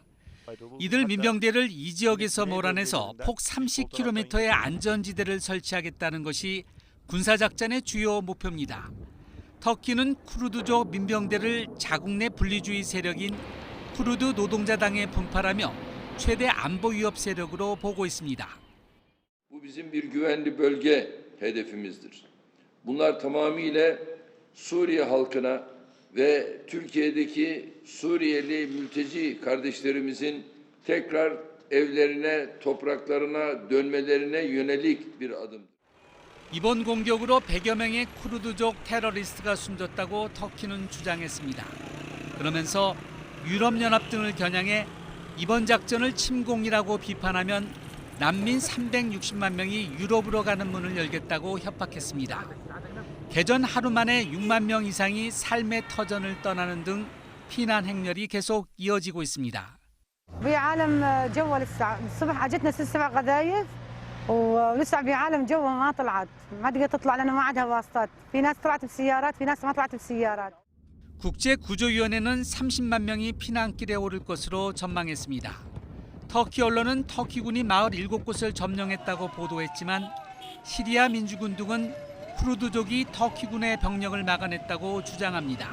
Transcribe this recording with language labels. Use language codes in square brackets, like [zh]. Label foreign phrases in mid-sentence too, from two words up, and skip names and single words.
[ko] 이들 민병대를 이 지역에서 몰아내서 폭 30km의 안전지대를 설치하겠다는 것이 군사작전의 주요 목표입니다. 터키는 쿠르드족 민병대를 자국 내 분리주의 se력인 쿠르드 노동자당에 분파하며 최대 안보 위협 세력으로 보고 있습니다. [tr] Bu bizim bir güvenli bölge hedefimizdir. Bunlar tamamıyla Suriye halkına ve Türkiye'deki Suriyeli mülteci kardeşlerimizin tekrar evlerine, topraklarına dönmelerine yönelik bir adım. [ko] 이번 공격으로 100여 명의 쿠르드족 테러리스트가 숨졌다고 터키는 주장했습니다. 그러면서 유럽연합 등을 겨냥해 이번 작전을 침공이라고 비판하면 난민 360만 명이 유럽으로 가는 문을 열겠다고 협박했습니다. 개전 하루 만에 6만 명 이상이 삶의 터전을 떠나는 등 피난 행렬이 계속 이어지고 있습니다. [ar] بعالم جوه لسه الصبح اجتنا 6-7 قذايف ولسه بعالم جوه ما طلعت ما تقدر تطلع لانه ما عندها واسطات في ناس طلعت بسيارات في ناس ما طلعت بسيارات. [ko] 국제구조위원회는 30만 명이 피난길에 오를 것으로 전망했습니다. 터키 언론은 터키군이 마을 7곳을 점령했다고 보도했지만 시리아 민주군 등은 쿠르드족이 터키군의 병력을 막아냈다고 주장합니다.